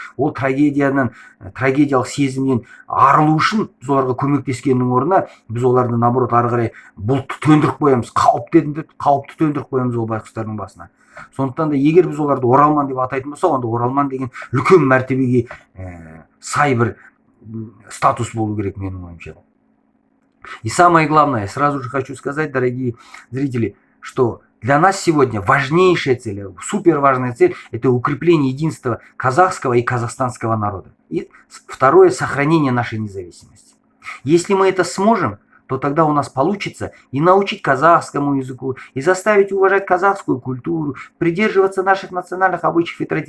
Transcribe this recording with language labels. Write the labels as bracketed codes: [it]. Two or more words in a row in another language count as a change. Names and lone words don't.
[kk] Ол трагедиялық сезімнен арылу үшін біз оларға көмектескеннің орнына біз оларды наоборот ары қарай бұлтты төндіріп қоямыз, қауіпті төндіріп қоямыз ол байқұстардың басына. Сондықтан да егер біз оларды оралман деп атайтын болсақ, онда оралман деген үлкен мәртебеге сай бір статус болу керек менің ойымша. [ru] И самое главное, сразу же хочу сказать, дорогие зрители, что для нас сегодня важнейшая цель, супер важная цель – это укрепление единства казахского и казахстанского народа. И второе – сохранение нашей независимости. Если мы это сможем, то тогда у нас получится и научить казахскому языку, и заставить уважать казахскую культуру, придерживаться наших национальных обычаев и традиций.